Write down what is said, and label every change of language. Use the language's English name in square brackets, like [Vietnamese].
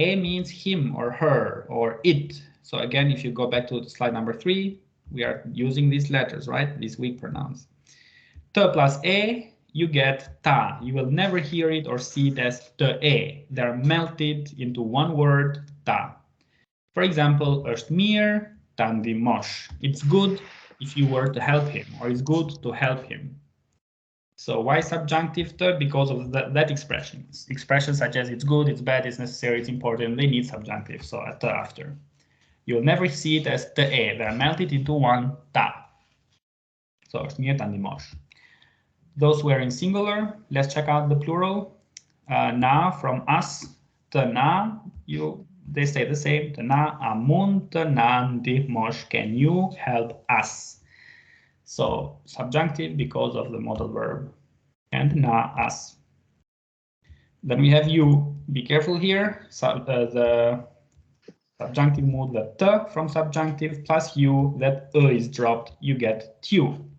[English] A means him or her or it. So again, if you go back to slide number 3, we are using these letters, right? These weak pronouns. T plus a, you get ta. You will never hear it or see it as te. They're melted into one word, ta. [Albanian] For example, është mirë ta ndihmosh. [English] It's good if you were to help him, or it's good to help him. So why subjunctive te? Because of that expression. Expressions such as it's good, it's bad, it's necessary, it's important, they need subjunctive, so a te after. You'll never see it as te. They're melted into one ta. So është mirë ta ndihmosh. Those were in singular. Let's check out the plural. na from us, të na, they stay the same. [Albanian] Të na, a mund të na ndihmosh? [English] Can you help us? So subjunctive because of the modal verb, and na, us. Then we have you. Be careful here. The subjunctive mood, the t from subjunctive plus you, that is dropped, you get tu.